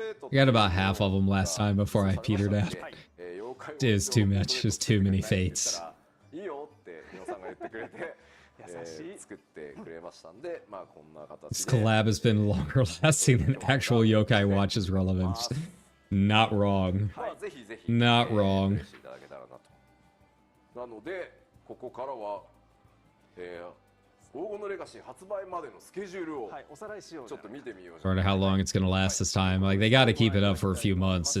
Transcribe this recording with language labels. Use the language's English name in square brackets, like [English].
[English] I got about half of them last time before I petered out. It was too much. Just too many fates. [Japanese] いいよって皆さんが言ってくれて作ってくれましたんで、まあこんな形で [English] This collab has been longer lasting than actual Yokai Watch's relevance. Not wrong. [Japanese] まあぜひぜひ [English] Not wrong. [Japanese] していただけたらなと。なのでここからは黄金のレガシー発売までのスケジュールをちょっと見てみよう。 [English] I wonder how long it's gonna last this time. Like they gotta keep it up for a few months.